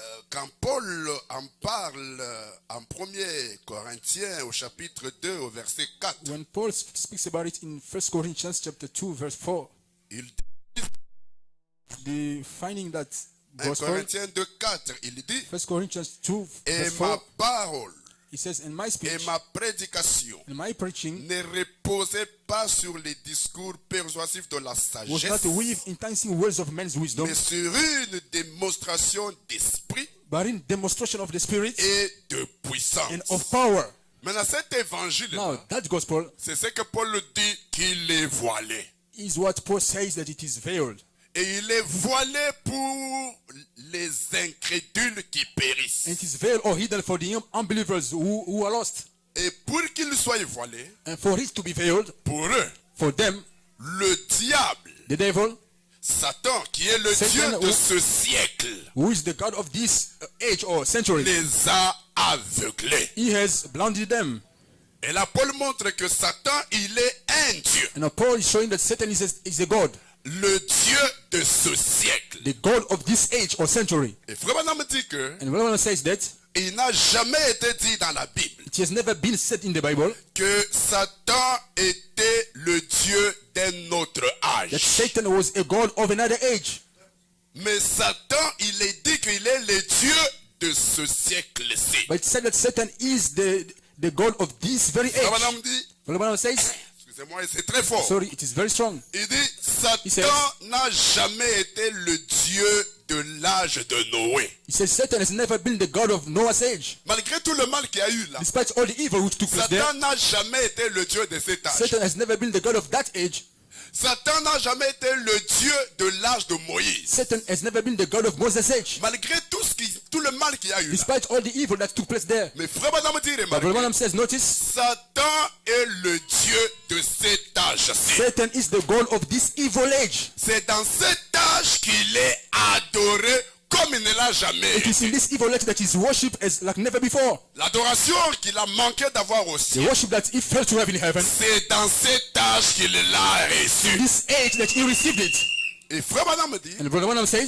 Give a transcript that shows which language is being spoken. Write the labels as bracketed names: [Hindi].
[French] quand Paul en parle en 1er Corinthiens au chapitre 2 au verset 4, [English] when Paul speaks about it in 1 Corinthians chapter 2 verse 4, [French] il dit, [English] the finding that 1 gospel, [French] Corinthiens 2, 4, il dit, [English] 1 Corinthians 2 [French] et [English] verse [French] ma [English] 4, [French] parole [English] he says, in my [French] et [English] speech, [French] ma prédication [English] in my preaching, [French] ne reposait pas sur les discours persuasifs de la [English] was [French] sagesse, [English] not with enticing words of men's wisdom, [French] mais sur une démonstration d'esprit [English] but in demonstration of the Spirit [French] et de puissance. [English] and of power. [French] Maintenant, cet évangile, [English] Now, that gospel [French] c'est ce que Paul dit qu'il est voilé. [English] is what Paul says that it is veiled. [French] Et il est voilé pour les incrédules qui périssent. [English] And it is veiled or hidden for the unbelievers who are lost. [French] Et pour qu'il soit voilé, [English] And for it to be veiled, [French] pour eux, [English] for them, [French] le diable, [English] the devil, [French] Satan, qui est le [English] Satan, [French] Dieu de ce siècle, [English] who is the God of this age or century, [French] les a aveuglés. [English] he has blinded them. [French] Et là, Paul montre que Satan, il est un Dieu. [English] And now Paul is showing that Satan is a God, [French] Le Dieu de ce siècle. [English] the God of this age or century. [French] Et Frère Branham dit que [English] And Revelation says that [French] il n'a jamais été dit dans la Bible [English] it has never been said in the Bible [French] que Satan était le Dieu d'un autre [English] that [French] âge. [English] Satan was a God of another age. [French] Mais Satan, il est dit qu'il est le Dieu de ce siècle-ci. [English] But it said that Satan is the God of this very [French] Frère [English] age. [French] Branham dit, [English] Revelation says, [French] excusez-moi, c'est très fort. [English] sorry, it is very strong. [French] Il dit, Satan [English] says- [French] n'a jamais été le Dieu de l'âge de Noé. [English] He says Satan has never been the God of Noah's age. [French] Malgré tout le mal qu'il y a eu là, [English] Despite all the evil which took place there, [French] Satan n'a jamais été le Dieu de cet âge. [English] Satan has never been the God of that age. [French] Satan n'a jamais été le Dieu de l'âge de Moïse. [English] Satan has never been the God of Moses' age. [French] Malgré tout le mal qu'il y a eu là. [English] Despite all the evil that took place there. [French] Mais Frère Branham dit, [English] But [French] remarquez, [English] Branham says, notice, [French] Satan est le Dieu de cet âge-ci. [English] Satan is the God of this evil age. [French] C'est dans cet âge qu'il est adoré comme il ne l'a jamais [English] It is in [French] été. [English] this evil age that is worshipped as like never before. [French] L'adoration qu'il a manqué d'avoir au [English] The [French] ciel, [English] worship that he failed to have in heaven. [French] c'est dans cet âge qu'il l'a reçu. [English] This age that he received it. [French] Et Frère Branham dit, [English] And Brother Branham says,